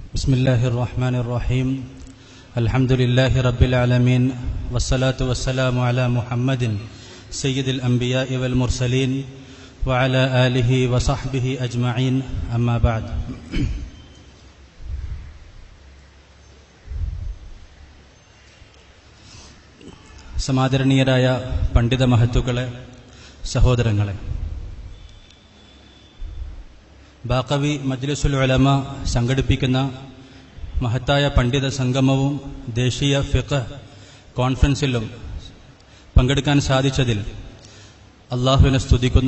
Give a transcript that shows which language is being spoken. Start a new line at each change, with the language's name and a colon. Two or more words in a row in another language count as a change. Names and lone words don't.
Arabic: بسم الله الرحمن الرحيم الحمد لله رب العالمين والصلاة والسلام على محمد سيد الأنبياء والمرسلين وعلى آله وصحبه أجمعين أما بعد.
Malayalam: സമാദരണീയരായ പണ്ഡിത മഹത്തുക്കളെ, സഹോദരങ്ങളെ, ബാഖവി മജ്ലിസുൽ ഉലമ സംഘടിപ്പിക്കുന്ന മഹത്തായ പണ്ഡിത സംഗമവും ദേശീയ ഫിഖ് കോൺഫറൻസിലും പങ്കെടുക്കാൻ സാധിച്ചതിൽ അള്ളാഹുവിനെ സ്തുതിക്കുന്നു.